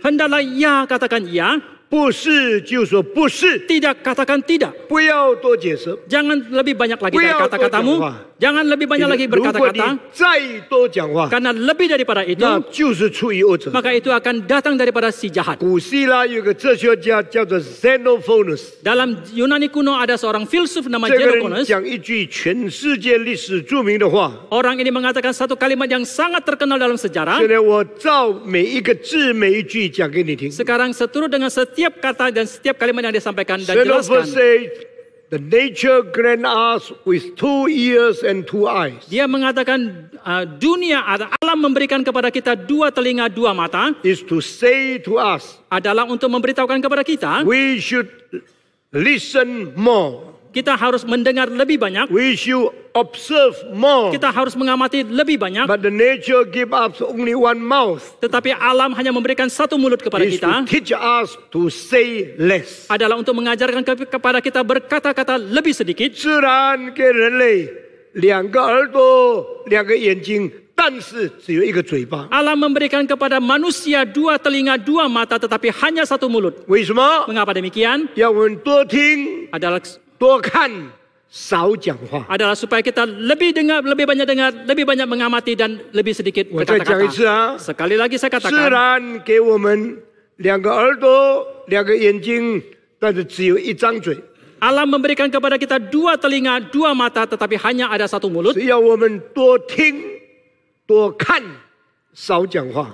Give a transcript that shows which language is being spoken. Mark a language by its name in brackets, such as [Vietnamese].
[Indonesian] hendaklah ya katakan ya, [Chinese] 不是就说不是， [Indonesian] tidak katakan tidak. [Chinese] 不要多解释。 [Indonesian] Jangan lebih banyak lagi dari Beliau kata-katamu. berdoa. Jangan lebih banyak lagi [Chinese] 如果你 [Indonesian] berkata-kata. [Chinese] 再多讲话， [Indonesian] Karena lebih daripada itu, [Chinese] 那就是出于恶者。 [Indonesian] maka itu akan datang daripada si jahat. [Chinese] 古希腊有个哲学家叫做 Xenophonus， [Indonesian] Dalam Yunani kuno ada seorang filsuf nama [Chinese] 这个人 [Indonesian] Xenophonus. [Chinese] 讲一句全世界历史著名的话。 [Indonesian] Orang ini mengatakan satu kalimat yang sangat terkenal dalam sejarah. [Chinese] 现在我照每一个字每一句讲给你听。 [Indonesian] Sekarang seturut dengan setiap kata dan setiap kalimat yang disampaikan dan [English] Xenophonus said, "The nature grant us with 2 ears and 2 eyes." [Indonesian] Dia mengatakan dunia alam memberikan kepada kita 2 telinga 2 mata [English] Is to say to us, [Indonesian] adalah untuk memberitahukan kepada kita [English] we should listen more. [Indonesian] kita harus mendengar lebih banyak, [English] We should observe more. [Indonesian] kita harus mengamati lebih banyak. [English] But the nature give us only one mouth. [Indonesian] Tetapi alam hanya memberikan 1 mulut kepada [English] Is [Indonesian] kita, [English] to teach us to say less. [Indonesian] adalah untuk mengajarkan kepada kita berkata-kata lebih sedikit. [Chinese] 自然给人类2个耳朵、2个眼睛，但是只有1个嘴巴。 [Indonesian] Alam memberikan kepada manusia 2 telinga 2 mata tetapi hanya 1 mulut. [Chinese] 为什么？ [Indonesian] Mengapa demikian? [Chinese] 要我们多听、 [Indonesian] Adalah [Chinese] 多看、少讲话。 [Indonesian] supaya kita lebih dengar, lebih banyak dengar, lebih banyak mengamati dan lebih sedikit [Chinese] 我再讲一次 [Indonesian] berkata-kata. 啊， Sekali lagi saya katakan, [Chinese] 然给我们2个耳朵、2个眼睛，但是只有1张嘴。 [Indonesian] alam memberikan kepada kita 2 telinga, 2 mata tetapi hanya ada 1 mulut. [Chinese] 只要我们多听、多看、少讲话。